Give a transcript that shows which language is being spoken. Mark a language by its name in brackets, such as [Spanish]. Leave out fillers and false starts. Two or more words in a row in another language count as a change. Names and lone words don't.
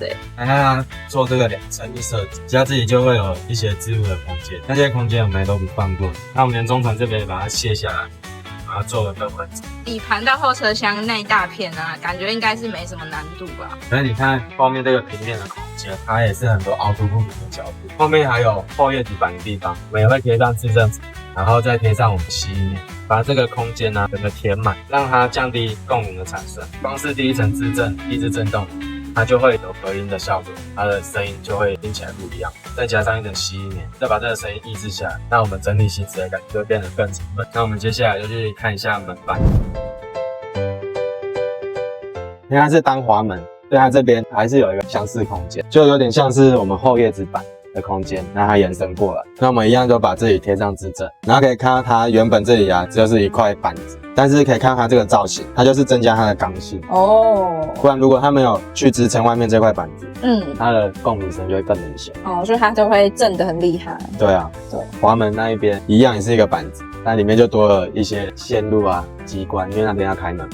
[Chinese] 那它做這個2層的設計，家自己就會有一些置物的空間，那些空間我們都不放過。那我們連中層這邊把它卸下來，把它做得更完整。底盤到後車廂那一大片啊，感覺應該是沒什麼難度吧？可是你看後面這個平面的空間，它也是很多凹凸不平的角度。後面還有後葉底板的地方，我們也會貼上自證材，然後再貼上我們吸音棉，把這個空間呢整個填滿，讓它降低共鳴的產生。光是第一層自證抑制震動，它就會有隔音的效果，它的聲音就會聽起來不一樣。再加上一層吸音棉，再把這個聲音抑制下來，那我們整體行駛的感覺就會變得更沉穩。那我們接下來就去看一下門板，因為它是單滑門，所以它這邊還是有一個廂式空間，就有點像是我們後葉子板的空間，讓它延伸過來。那我們一樣就把這裡貼上自證，然後可以看到它原本這裡啊，就是一塊板子，但是可以看到它這個造型，它就是增加它的剛性哦。不然如果它沒有去支撐外面這塊板子，它的共鳴聲就會更明顯哦，所以它就會震得很厲害。對啊，對，滑門那一邊一樣也是一個板子，但裡面就多了一些線路啊、機關，因為那邊要開門。